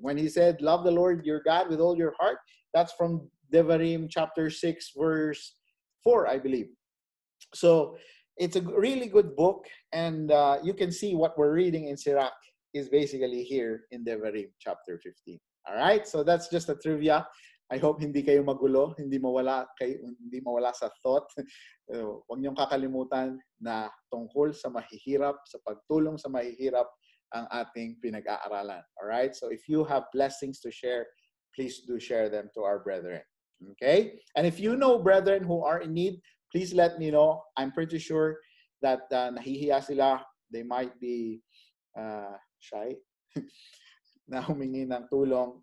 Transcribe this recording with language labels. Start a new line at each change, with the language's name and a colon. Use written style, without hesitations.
English: When he said, love the Lord your God with all your heart, that's from Devarim chapter 6, verse 4, I believe. So it's a really good book, and you can see what we're reading in Sirach is basically here in Devarim chapter 15. All right, so that's just a trivia. I hope
Filipino: hindi kayo magulo, hindi mawala sa thought. Huwag niyong kakalimutan na tungkol sa mahihirap, sa pagtulong sa mahihirap ang ating pinag-aaralan.
English: All right, so if you have blessings to share, please do share them to our brethren. Okay, and if you know brethren who are in need, please let me know. I'm pretty sure that
Filipino: nahihiya sila.
English: They might be shy
Filipino: na humingi ng tulong.